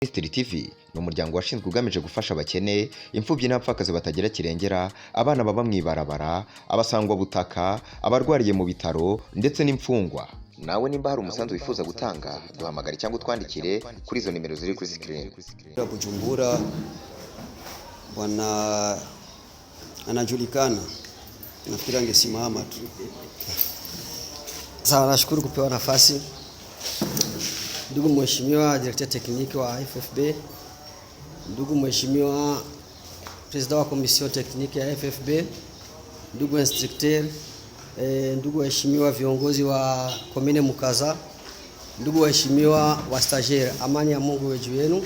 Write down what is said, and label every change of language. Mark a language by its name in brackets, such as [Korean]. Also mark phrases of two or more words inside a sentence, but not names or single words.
[Kinyarwanda] Ministry TV ni umuryango washinzwe ugamije gufasha abakene, imfubyi n'abapfakazi batagira kirengera, abana baba mu ibarabara, abasangwa butaka, abarwariye mu bitaro ndetse n'imfungwa. Nawe nimba hari umusanzu wifuza gutanga, duhamagare cyangwa utwandikire kuri izo nimero ziri kuri screen. [Swahili] Bujumbura bwana anajulikana, nafikiri angesimama tu. Sawa, nashukuru kupewa nafasi. Ndugu mheshimiwa director tekniki wa FFB, ndugu mheshimiwa president wa commission tekniki ya FFB, ndugu instructeur, ndugu waheshimiwa viongozi wa komine Mukaza, ndugu waheshimiwa wa stagiaire, amani ya Mungu iwe juu yenu.